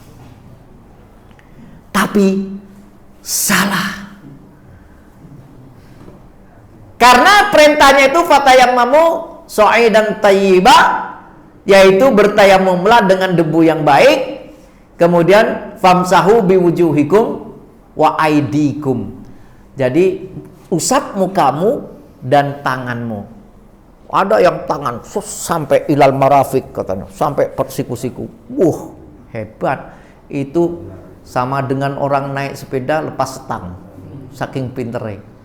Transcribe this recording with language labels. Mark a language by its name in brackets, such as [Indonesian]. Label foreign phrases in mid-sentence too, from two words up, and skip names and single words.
[Indonesian] Tapi salah. Karena perintahnya itu [Arabic] فتيمموا صعيدا طيبا, [Indonesian] yaitu bertayamumlah dengan debu yang baik. [Arabic] Kemudian فامسحوا بوجوهكم وأيديكم. [Indonesian] Jadi usap mukamu dan tanganmu. Ada yang tangan sampai [Arabic] إلى المرافق [Indonesian] katanya, sampai persiku-siku. Hebat. Itu sama dengan orang naik sepeda lepas stang. Saking pinternya.